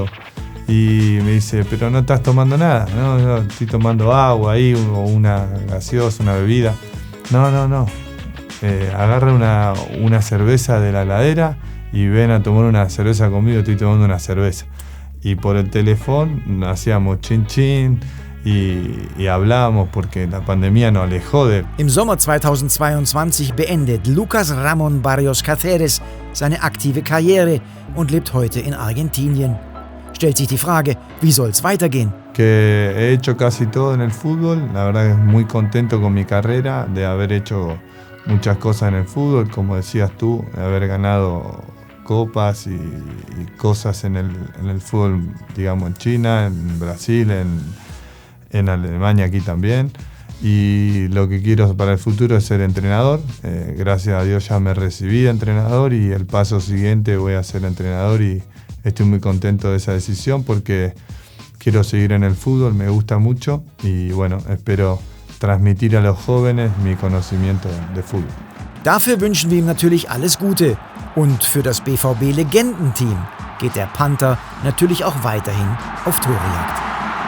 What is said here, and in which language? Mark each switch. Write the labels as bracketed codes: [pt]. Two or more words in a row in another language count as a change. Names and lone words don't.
[es] Y me dice, pero no estás tomando nada, no, estoy tomando agua ahí, o una gaseosa, una bebida. No. Agarra una cerveza de la heladera y ven a tomar una cerveza conmigo, estoy tomando una cerveza. Y por el teléfono hacíamos chin chin y hablábamos porque la pandemia nos alejó de él. [de] Im Sommer 2022 beendet Lucas Ramón Barrios Cáceres seine aktive Karriere und lebt heute in Argentinien. Stellt sich die Frage, wie soll's weitergehen? [es] Que he hecho casi todo en el fútbol, la verdad que muy contento con mi carrera, de haber hecho muchas cosas en el fútbol, como decías tú, de haber ganado copas y cosas en el fútbol, digamos en China, en Brasil, en Alemania aquí también. Y lo que quiero para el futuro es ser entrenador. Gracias a Dios ya me recibí de entrenador y el paso siguiente voy a ser entrenador y estoy muy contento de esa decisión porque quiero seguir en el fútbol, me gusta mucho y bueno, espero transmitir a los jóvenes mi conocimiento de Fußball. [de] Dafür wünschen wir ihm natürlich alles Gute. Und für das BVB-Legendenteam geht der Panther natürlich auch weiterhin auf Torejagd.